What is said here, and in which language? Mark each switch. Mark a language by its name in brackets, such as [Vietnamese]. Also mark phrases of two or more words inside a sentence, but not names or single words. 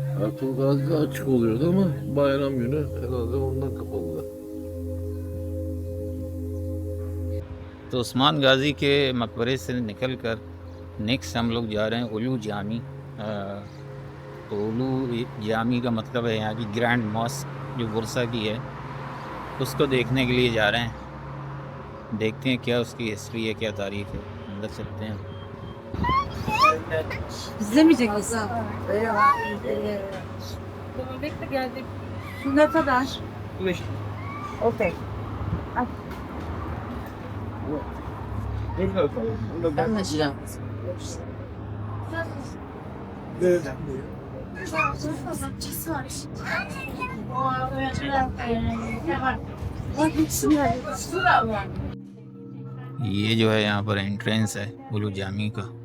[Turkish] Batıl Gazi'de açık oluyordu ama bayram günü herhalde ondan kapalılar. [Hindi] तो उस्मान गाजी के मकबरे से निकल कर नेक्स्ट हम लोग जा रहे हैं उलू जामी। तो उलू जामी का मतलब है यहाँ की ग्रैंड मॉस्क जो बुरसा की है, उसको देखने के लिए जा रहे हैं। देखते हैं क्या उसकी हिस्ट्री है, क्या तारीख है। अंदर चलते हैं। [Turkish] İzlemeyecek misin? Bekle geldik. Ne kadar? Okey. Anlaşacağım. [Hindi] ये जो है यहाँ पर एंट्रेंस है उलू जामी का।